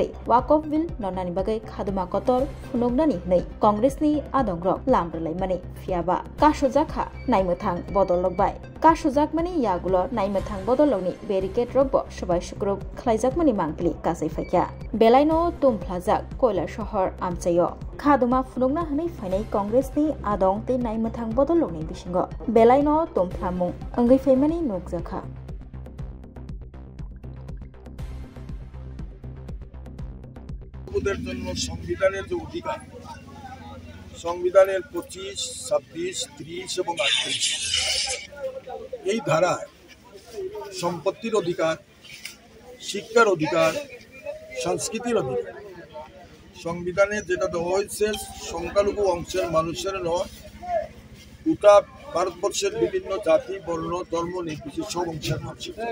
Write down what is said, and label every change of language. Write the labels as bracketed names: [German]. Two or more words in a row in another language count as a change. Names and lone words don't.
[Kok Borok] Wakaf bill nornani bagai khaduma kotor phunognani nei congressni adongrok lamrlaimani fiaba kashujakha naimuthang bodolokbai kasujak mani yagulo naimuthang bodologni barricade rokbo sabai sukruk khlaijakmani mangpili kasai faikya belaino tumplajak koila shahar amchayo khaduma phunokna hanai fainai congressni adong te naimuthang bodologni bisingo belaino tumphlamung angai faimani nokjakha [Bangla] ওদের জন্য সংবিধানের যে অধিকার সংবিধানের 25, 26, 30 এবং 38 এই ধারায় সম্পত্তির অধিকার শিক্ষার অধিকার সংস্কৃতির অধিকার সংবিধানে যেটা দেওয়া হয়েছে সংখ্যালঘু অংশের মানুষের নয় গোটা ভারতবর্ষের বিভিন্ন জাতি বর্ণ ধর্ম নির্বিশেষে সব অংশের মানুষের